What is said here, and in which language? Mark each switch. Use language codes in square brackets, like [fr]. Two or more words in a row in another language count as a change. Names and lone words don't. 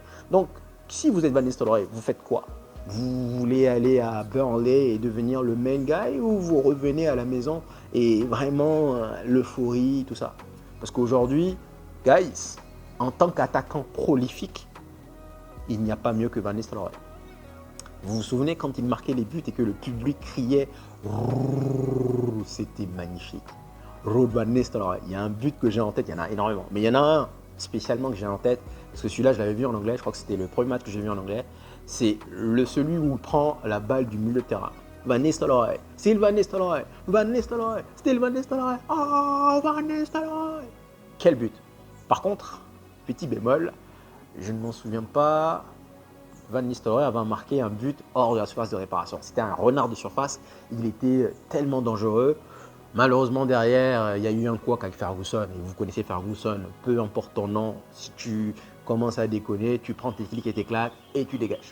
[fr] Donc si vous êtes Van Nistelrooy, vous faites quoi? Vous voulez aller à Burnley et devenir le [en] main guy [fr] ou vous revenez à la maison et vraiment l'euphorie, tout ça? Parce qu'aujourd'hui, guys, en tant qu'attaquant prolifique, il n'y a pas mieux que Van Nistelrooy. Vous vous souvenez quand il marquait les buts et que le public criait, c'était magnifique. Ruud van Nistelrooy. Il y a un but que j'ai en tête, il y en a énormément. Mais il y en a un spécialement que j'ai en tête, parce que celui-là, je l'avais vu en anglais, je crois que c'était le premier match que j'ai vu en anglais. C'est celui où il prend la balle du milieu de terrain. Van Nistelrooy, Steve Van Nistelrooy, Van Nistelrooy, Steve Van Nistelrooy, oh Van Nistelrooy. Quel but! Par contre, petit bémol, je ne m'en souviens pas. Van Nistelrooy avait marqué un but hors de la surface de réparation. C'était un renard de surface, il était tellement dangereux. Malheureusement, derrière, il y a eu un couac avec Ferguson. Et vous connaissez Ferguson, peu importe ton nom, si tu commences à déconner, tu prends tes clics et tes claques et tu dégages.